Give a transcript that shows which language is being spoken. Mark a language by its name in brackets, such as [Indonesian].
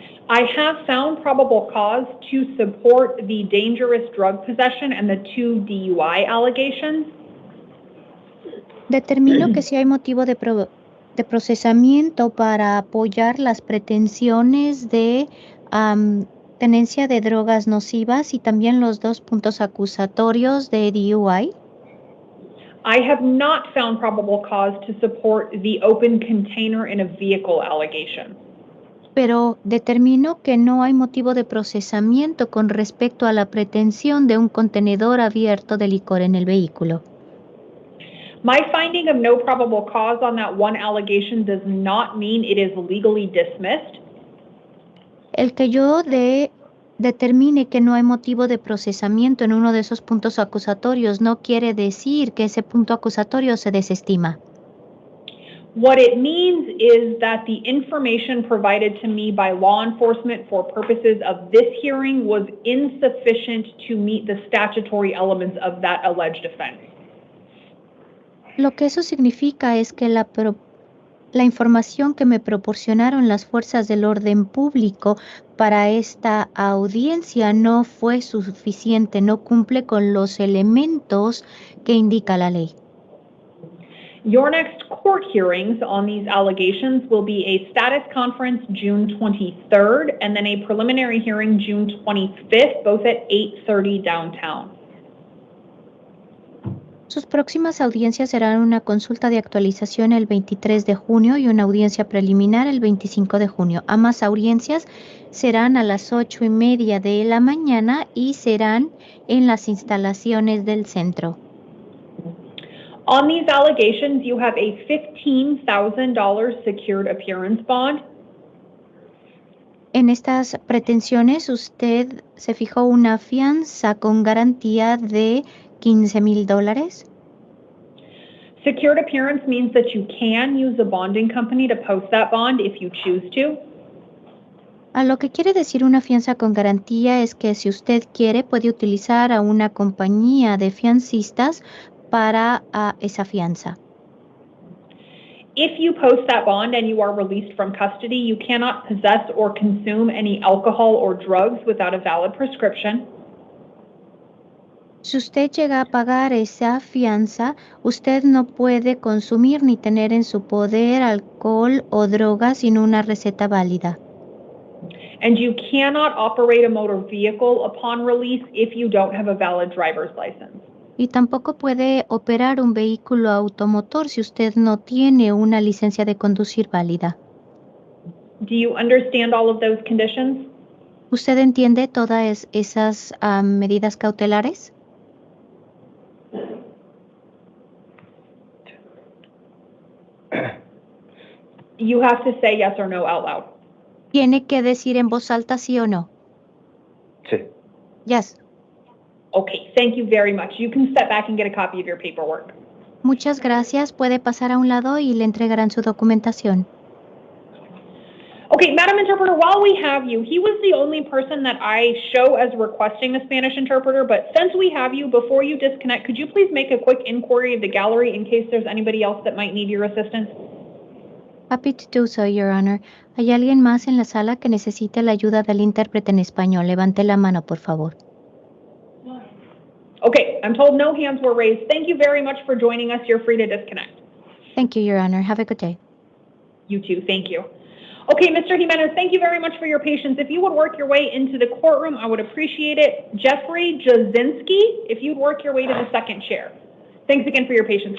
[English] I have found probable cause to support the dangerous drug possession and the 2 DUI allegations. [Spanish] Determino que si hay motivo de procesamiento para apoyar las pretensiones de tenencia de drogas nocivas y también los 2 puntos acusatorios de DUI. [English] I have not found probable cause to support the open container in a vehicle allegation. [Spanish] Pero determino que no hay motivo de procesamiento con respecto a la pretensión de un contenedor abierto de licor en el vehículo. [English] My finding of no probable cause on that 1 allegation does not mean it is legally dismissed. [Spanish] El que yo determine que no hay motivo de procesamiento en uno de esos puntos acusatorios no quiere decir que ese punto acusatorio se desestima. [English] What it means is that the information provided to me by law enforcement for purposes of this hearing was insufficient to meet the statutory elements of that alleged offense. [Spanish] Lo que eso significa es que la información que me proporcionaron las fuerzas del orden público para esta audiencia no fue suficiente, no cumple con los elementos que indica la ley. [English] Your next court hearings on these allegations will be a status conference June 23rd and then a preliminary hearing June 25th, both at 8:30 downtown. [Spanish] Sus próximas audiencias serán una consulta de actualización el 23 de junio y una audiencia preliminar el 25 de junio. Ambas audiencias serán a las 8:30 de la mañana y serán en las instalaciones del centro. [English] On these allegations, you have a $15,000 secured appearance bond. [Spanish] En estas pretensiones, usted se fijó una fianza con garantía de $15,000. [English] Secured appearance means that you can use a bonding company to post that bond if you choose to. [Spanish] A lo que quiere decir una fianza con garantía es que si usted quiere puede utilizar a una compañía de fiancistas para esa fianza. [English] If you post that bond and you are released from custody, you cannot possess or consume any alcohol or drugs without a valid prescription. [Spanish] Si usted llega a pagar esa fianza, usted no puede consumir ni tener en su poder alcohol o drogas sin una receta válida. [English] And you cannot operate a motor vehicle upon release if you don't have a valid driver's license. [Spanish] Y tampoco puede operar un vehículo automotor si usted no tiene una licencia de conducir válida. [English] Do you understand all of those conditions? [Spanish] ¿Usted entiende todas esas medidas cautelares? [English] You have to say yes or no out loud. [Spanish] Tiene que decir en voz alta sí o no. Sí. [English] Yes. Okay, thank you very much. You can step back and get a copy of your paperwork. [Spanish] Muchas gracias. Puede pasar a un lado y le entregarán su documentación. [English] Okay, Madam Interpreter, while we have you, he was the only person that I show as requesting a Spanish interpreter, but since we have you, before you disconnect, could you please make a quick inquiry of the gallery in case there's anybody else that might need your assistance? Happy to do so, Your Honor. [Spanish] ¿Hay alguien más en la sala que necesite la ayuda del intérprete en español? Levante la mano, por favor. [English] Okay, I'm told no hands were raised. Thank you very much for joining us. You're free to disconnect. Thank you, Your Honor. Have a good day. You too, thank you. Okay, Mr. Jimenez, thank you very much for your patience. If you would work your way into the courtroom, I would appreciate it. Jeffrey Jasinski, if you'd work your way to the second chair. Thanks again for your patience.